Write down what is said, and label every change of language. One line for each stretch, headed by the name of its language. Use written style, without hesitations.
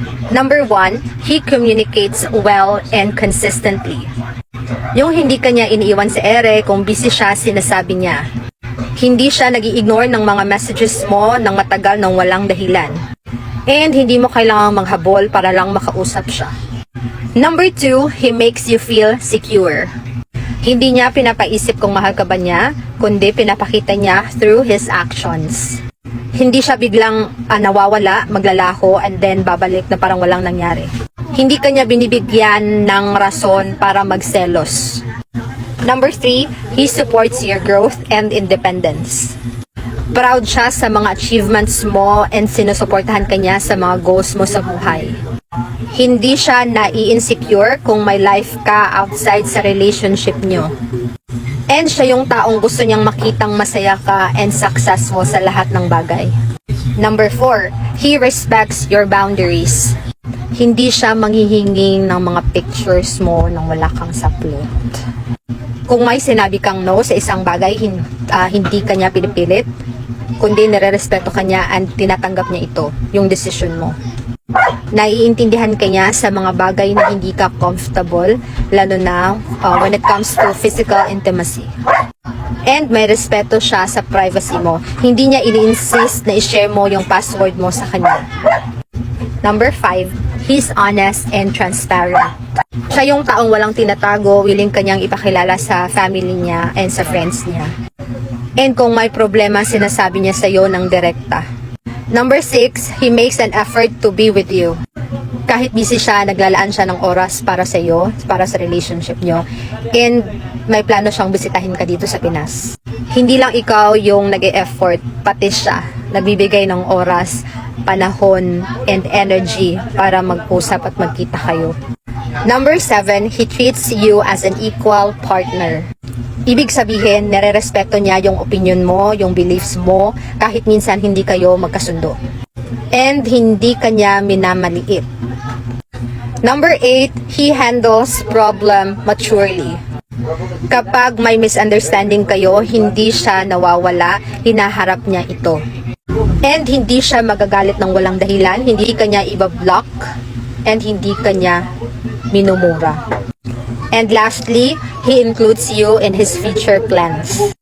English: Number 1, he communicates well and consistently.
Filipino: Yung hindi kanya iniiwan sa ere, kung busy siya, sinasabi niya. Hindi siya nag-i-ignore ng mga messages mo ng matagal nang walang dahilan. And hindi mo kailangang maghabol para lang makausap siya.
English: Number 2, he makes you feel secure.
Filipino: Hindi niya pinapaisip kung mahal ka ba niya, kundi pinapakita niya through his actions. Hindi siya biglang nawawala, maglalaho, and then babalik na parang walang nangyari. Hindi kanya binibigyan ng rason para magselos.
English: Number 3, he supports your growth and independence.
Filipino: Proud siya sa mga achievements mo and sinusuportahan ka niya sa mga goals mo sa buhay. Hindi siya nai-insecure kung may life ka outside sa relationship nyo. And siya yung taong gusto niyang makitang masaya ka and successful sa lahat ng bagay.
English: Number 4, he respects your boundaries.
Filipino: Hindi siya manghihinging ng mga pictures mo nang wala kang saplot. Kung may sinabi kang no sa isang bagay, hindi ka niya pinipilit, kundi nire-respeto ka niya and tinatanggap niya ito, yung decision mo. Naiintindihan ka niya sa mga bagay na hindi ka comfortable, lalo na
English: when it comes to physical intimacy.
Filipino: And may respeto siya sa privacy mo. Hindi niya ini-insist na i-share mo yung password mo sa kanya.
English: Number 5, he's honest and transparent.
Filipino: Siya yung taong walang tinatago, willing kanyang ipakilala sa family niya and sa friends niya. And kung may problema, sinasabi niya sa'yo ng direkta.
English: Number 6, he makes an effort to be with you.
Filipino: Kahit busy siya, naglalaan siya ng oras para sa iyo, para sa relationship nyo. And may plano siyang bisitahin ka dito sa Pinas. Hindi lang ikaw yung nag-e-effort, pati siya. Nagbibigay ng oras, panahon, and energy para mag-usap at magkita kayo.
English: Number 7, he treats you as an equal partner.
Filipino: Ibig sabihin, nire-respeto niya yung opinion mo, yung beliefs mo, kahit minsan hindi kayo magkasundo. And hindi kanya minamaliit.
English: Number 8, he handles problem maturely.
Filipino: Kapag may misunderstanding kayo, hindi siya nawawala, hinaharap niya ito. And hindi siya magagalit ng walang dahilan, hindi kanya ibablock, and hindi kanya minumura.
English: And lastly, he includes you in his future plans.